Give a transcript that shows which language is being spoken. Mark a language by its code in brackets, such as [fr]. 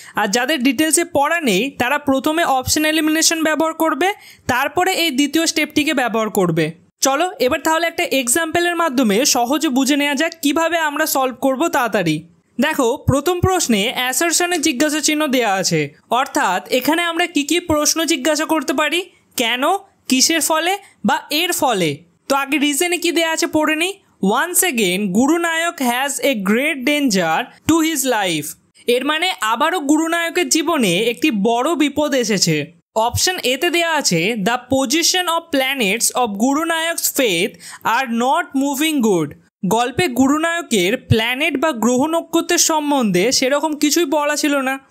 [bn] আর যাদের ডিটেলসে পড়া নেই তারা প্রথমে অপশন এলিমিনেশন ব্যবহার করবে, তারপরে এই দ্বিতীয় স্টেপটিকে ব্যবহার করবে। চলো এবার তাহলে একটা এক্সাম্পলের মাধ্যমে সহজে বুঝে নেওয়া যাক কিভাবে আমরা সলভ করব তাড়াতাড়ি। দেখো প্রথম প্রশ্নে অ্যাসারশনের জিজ্ঞাসা চিহ্ন দেওয়া আছে, অর্থাৎ এখানে আমরা কি প্রশ্ন জিজ্ঞাসা করতে পারি? কেন, কিসের ফলে বা এর ফলে। তো আগে রিজনে কি দেওয়া আছে পড়ে নিই। [en] Once again, Guru Nayak has a great danger to his life. [bn] এর মানে আবারও গুরু নায়কের জীবনে একটি বড় বিপদ এসেছে। অপশন এতে দেওয়া আছে [en] The position of planets of Guru Nayak's faith are not moving good. [bn] গল্পে গুরু নায়কের প্ল্যানেট বা গ্রহ নক্ষত্রের সম্বন্ধে সেরকম কিছুই বলা ছিল না।